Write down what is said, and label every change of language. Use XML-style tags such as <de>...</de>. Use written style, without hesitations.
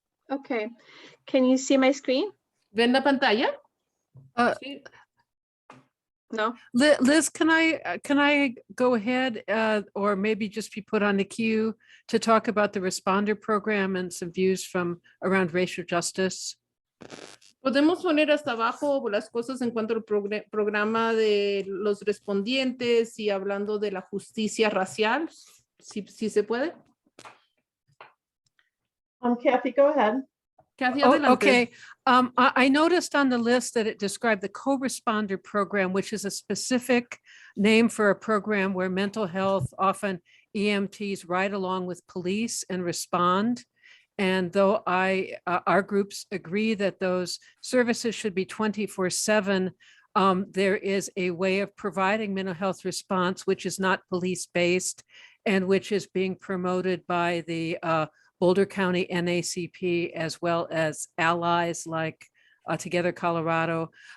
<en>Okay, can you see my screen?</en> <es>¿Ven la pantalla? No.</es> <en>Liz, can I go ahead or maybe just be put on the queue to talk about the responder program and some views from around racial justice?</en> <es>Podemos poner hasta abajo las cosas en cuanto al programa de los respondientes y hablando de la justicia racial, si se puede.</es> <en>Kathy, go ahead.</en> <es>Kathy, adelante.</es> <en>Okay. I noticed on the list that it described the co-responder program, which is a specific name for a program where mental health, often EMTs, ride along with police and respond. And though our groups agree that those services should be 24/7, there is a way of providing mental health response, which is not police-based and which is being promoted by the Boulder County NACP, as well as allies like Together Colorado.</en>